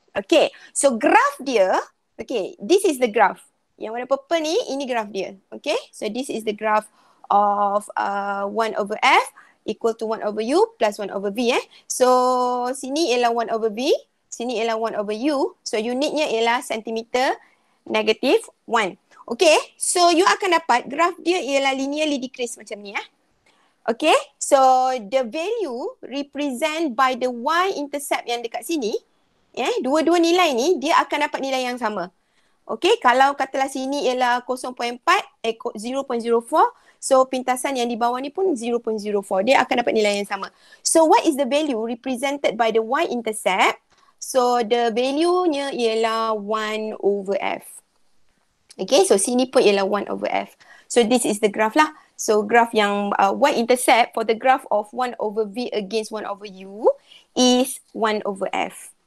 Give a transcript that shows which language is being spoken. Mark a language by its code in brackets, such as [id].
[en] Okay, so graph dia, okay, this is the graph. Yang warna purple ni, ini graph dia. Okay, so this is the graph of 1 over F equal to 1 over U plus 1 over V. [ms] So sini ialah 1 over V, sini ialah 1 over U. So unitnya ialah centimeter negative 1. Okay, so you akan dapat graph dia ialah linearly decrease macam ni Okay, so the value represent by the y-intercept yang dekat sini, dua-dua nilai ni dia akan dapat nilai yang sama. Okay, kalau katalah sini ialah 0.4, 0.04, so pintasan yang di bawah ni pun 0.04. Dia akan dapat nilai yang sama. [en] So what is the value represented by the y-intercept? [ms] So the value-nya ialah 1 over F. Okay, so sini pun ialah 1 over F. [en] So this is the graph lah. So graph yang y-intercept for the graph of 1 over V against 1 over U is 1 over F.